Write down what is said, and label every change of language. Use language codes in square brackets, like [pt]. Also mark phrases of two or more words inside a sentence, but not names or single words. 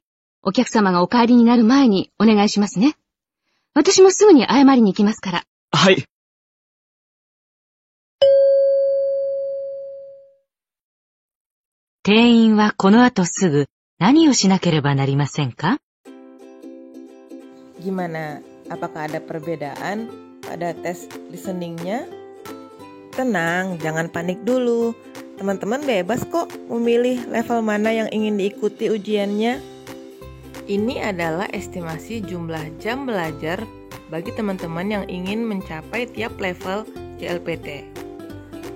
[ja] お客様がお帰りになる前にお願いしますね。私もすぐに謝りに行きますから。はい。店員はこの後すぐ何をしなければなりませんか？ [id] Gimana? Apakah ada perbedaan pada tes listeningnya? Tenang, jangan panik dulu. Teman-teman bebas kok memilih level mana yang ingin diikuti ujiannya. Ini adalah estimasi jumlah jam belajar bagi teman-teman yang ingin mencapai tiap level JLPT.